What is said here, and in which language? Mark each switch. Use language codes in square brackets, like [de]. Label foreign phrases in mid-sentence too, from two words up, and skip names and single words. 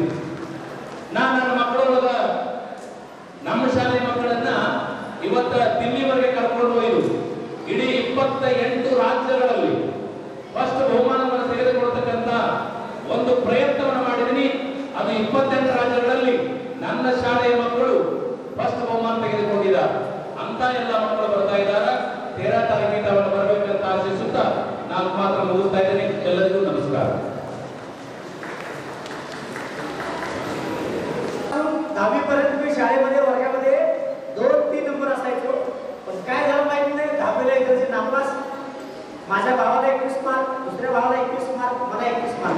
[kn] ನನ್ನ ಮಕ್ಕಳೊಳಗ ನಮ್ಮ ಶಾಲೆ ಮಕ್ಕಳನ್ನ ಇವತ್ತ ದಿಲ್ಲಿವರೆಗೆ ಕರ್ಕೊಂಡು ಹೋಯ್ದು ಇಡೀ 28 ರಾಜ್ಯಗಳಲ್ಲಿ ಫಸ್ಟ್ ಬಹುಮಾನವನ್ನು ತೆಗೆದುಕೊಳ್ತಕ್ಕಂಥ ಒಂದು ಪ್ರಯತ್ನವನ್ನು ಮಾಡಿದೀನಿ. ಅದು 28 ರಾಜ್ಯಗಳಲ್ಲಿ ನನ್ನ ಶಾಲೆಯ ಮಕ್ಕಳು ಫಸ್ಟ್ ಬಹುಮಾನ ತೆಗೆದುಕೊಂಡಿದ್ದಾರೆ. ಅಂತ ಎಲ್ಲ ಮಕ್ಕಳು ಬರ್ತಾ ಇದ್ದಾರೆ. 13 ತಾರೀಕಿಗೆ ಅವರು ಬರಬೇಕಂತ ಆಶಿಸುತ್ತಾ ನಾನು ಮಾತ್ರ ಮುಗಿಸ್ತಾ ಇದ್ದೇನೆ. ಎಲ್ಲರಿಗೂ ನಮಸ್ಕಾರ. [mr] 10वी पर्यंत मी शाळेमध्ये वर्गामध्ये 2-3 नंबर असायचो. पण काय झालं माहिती नाही, 10वीला इंग्रजी नापास. माझ्या भावाला 21 मार्क, दुसऱ्या भावाला 21 मार्क, मला 21 मार्क.